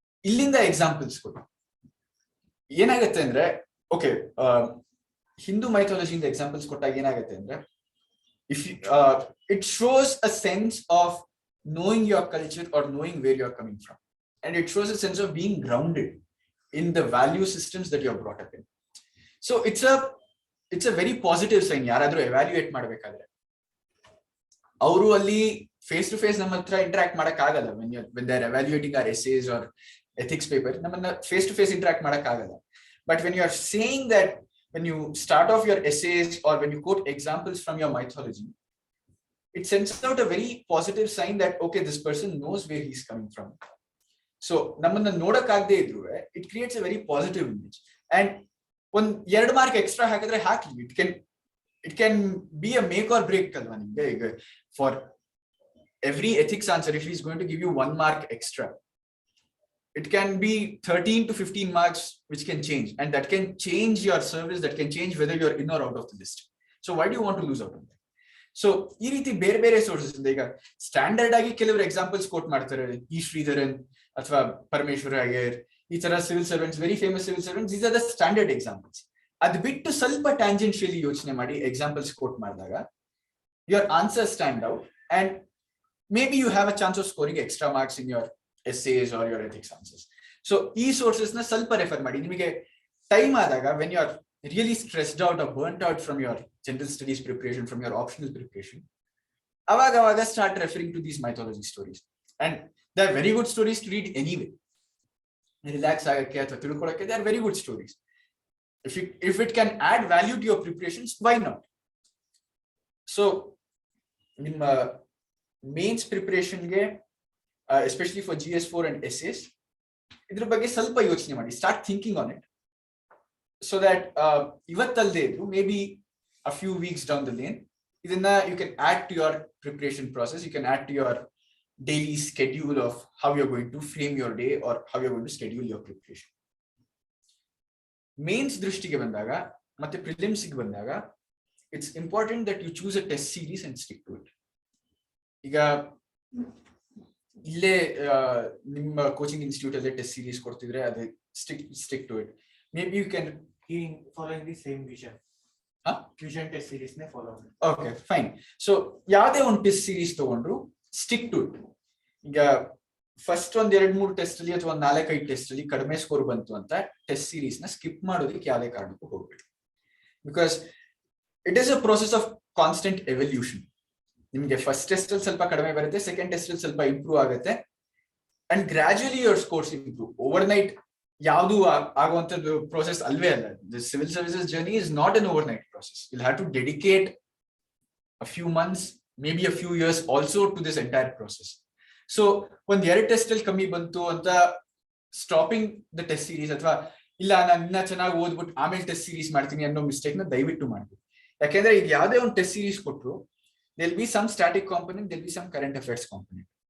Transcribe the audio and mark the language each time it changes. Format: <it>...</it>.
<kn>ಇಲ್ಲಿಂದ ಎಕ್ಸಾಂಪಲ್ಸ್ ಕೊಡಿ. ಏನಾಗುತ್ತೆ ಅಂದ್ರೆ,</kn> <en>Okay, Hindu ಮೈಥಾಲಜಿಯಿಂದ examples ಕೊಟ್ಟಾಗ ಏನಾಗುತ್ತೆ ಅಂದ್ರೆ, if you, it shows a sense of knowing your culture or knowing where you're coming from, and it shows a sense of being grounded in the value systems that you're brought up in. So it's a very positive sign.</en> <kn>ಯಾರಾದ್ರೂ evaluate ಮಾಡಬೇಕಾದ್ರೆ ಅವರು ಅಲ್ಲಿ face to face ನಮ್ಮ ಹತ್ರ interact ಮಾಡಕ್ ಆಗಲ್ಲ.</kn> <en>when they're evaluating our essays or ethics paper,</en> <kn>ನಮ್ಮನ್ನ face to face interact ಮಾಡಕ್ ಆಗಲ್ಲ.</kn> <en>But when you are saying that, when you start off your essays or when you quote examples from your mythology, it sends out a very positive sign that, okay, this person knows where he's coming from. So</en> <kn>namanna nodakagde idru,</kn> <en>it creates a very positive image. And one 2 mark extra</en> <kn>hakadre hakli,</kn> <en>it can be a make or break</en> <kn>kalva nimge.</kn> <en>For every ethics answer, if he's going to give you 1 mark extra, it can be 13 to 15 marks which can change, and that can change your service, that can change whether you're in or out of the list. So why do you want to lose out on that?</en> <kn>So ಈ ರೀತಿ ಬೇರೆ ಬೇರೆ sources ಇಂದ ಈಗ standard ಆಗಿ ಕೆಲವರು examples coat ಮಾಡ್ತಾರೆ, ಈ ಶ್ರೀಧರನ್ ಅಥವಾ ಪರಮೇಶ್ವರ ಅಯ್ಯರ್, ಈ ತರ civil servants, very famous civil servants,</kn> <en>These are the standard examples.</en> <kn>ಅದ್ ಬಿಟ್ಟು ಸ್ವಲ್ಪ ಟ್ಯಾಂಜೆನ್ಷಿಯಲಿ ಯೋಚನೆ ಮಾಡಿ ಎಕ್ಸಾಂಪಲ್ಸ್ ಕೋಟ್ ಮಾಡಿದಾಗ</kn> <en>your answers stand out, and maybe you have a chance of scoring extra marks in your essays or your ethics answers.</en> <kn>So ಈ sources ನ ಸ್ವಲ್ಪ refer ಮಾಡಿ. ನಿಮಗೆ ಟೈಮ್ ಆದಾಗ,</kn> <en>when you are really stressed out or burnt out from your general studies preparation, from your optional preparation,</en> <kn>avaga</kn> <en>start referring to these mythology stories, and they are very good stories to read anyway.</en> <kn>Relax agakke atha tilkolakke,</kn> <en>they are very good stories. If it can add value to your preparations, why not? So ನಿಮ್ಮ mains preparation ge, especially for GS4 and essays,</en> <kn>ಇದ್ರ ಬಗ್ಗೆ ಸ್ವಲ್ಪ ಯೋಚನೆ ಮಾಡಿ,</kn> <en>start thinking on it, so that</en> <kn>ivattalde idru</kn> <en>maybe a few weeks down the lane,</en> <kn>idanna</kn> <en>you can add to your preparation process, you can add to your daily schedule of how you're going to frame your day or how you're going to schedule your preparation. Mains</en> <kn>ದೃಷ್ಟಿಗೆ ಬಂದಾಗ ಮತ್ತೆ</kn> <en>prelims ಗೆ ಬಂದಾಗ, it's important that you choose a test series and stick to it.</en> <kn>ಈಗ ಇಲ್ಲೇ ನಿಮ್ಮ coaching institute ಅಲ್ಲೇ test series ಕೊಡ್ತಿದ್ರೆ ಅದೇ</kn> <en>Stick to it. Maybe you can following the same vision. Vision test series</en> <kn>ne follow.</kn> <en>Okay, fine.</en> <kn>So ಯಾವ್ದೇ ಒಂದು test series ತಗೊಂಡ್ರು</kn> <en>Stick to it.</en> <kn>ಈಗ first ಒಂದ್ 2-3 ಟೆಸ್ಟ್ ಅಲ್ಲಿ ಅಥವಾ 4-5 ಟೆಸ್ಟ್ ಅಲ್ಲಿ ಕಡಿಮೆ ಸ್ಕೋರ್ ಬಂತು ಅಂತ ಟೆಸ್ಟ್ ಸೀರೀಸ್ ನ ಸ್ಕಿಪ್ ಮಾಡೋದಕ್ಕೆ ಯಾವುದೇ ಕಾರಣಕ್ಕೂ ಹೋಗ್ಬೇಡಿ.</kn> <en>Because it is a process of constant evolution.</en> <kn>ನಿಮ್ಗೆ ಫಸ್ಟ್ ಟೆಸ್ಟ್ ಅಲ್ಲಿ ಸ್ವಲ್ಪ ಕಡಿಮೆ ಬರುತ್ತೆ, ಸೆಕೆಂಡ್ ಟೆಸ್ಟ್ ಅಲ್ಲಿ ಸ್ವಲ್ಪ ಇಂಪ್ರೂವ್ ಆಗುತ್ತೆ,</kn> <en>And gradually your scores improve.</en> <kn>Over night ಯಾವುದು ಆಗುವಂತದ್ದು ಪ್ರೋಸೆಸ್ ಅಲ್ವೇ ಅಲ್ಲ.</kn> <en>The civil services journey is not an overnight process. You have to dedicate a few months, maybe a few years also to this entire process.</en> <kn>So ಒಂದ್ 2 test ಅಲ್ಲಿ ಕಮ್ಮಿ ಬಂತು ಅಂತ</kn> <en>stopping the test series,</en> <kn>ಅಥವಾ ಇಲ್ಲ ನಾನು ಇನ್ನ ಚೆನ್ನಾಗಿ ಓದ್ಬಿಟ್ಟು ಆಮೇಲೆ ಟೆಸ್ಟ್ ಸೀರೀಸ್ ಮಾಡ್ತೀನಿ ಅನ್ನೋ ಮಿಸ್ಟೇಕ್ ನ ದಯವಿಟ್ಟು ಮಾಡ್ತೀವಿ. ಯಾಕೆಂದ್ರೆ ಈಗ ಯಾವುದೇ ಒಂದು ಟೆಸ್ಟ್ ಸೀರೀಸ್ ಕೊಟ್ಟರು</kn> <en>there'll be some static component, there'll be some current affairs component.</en>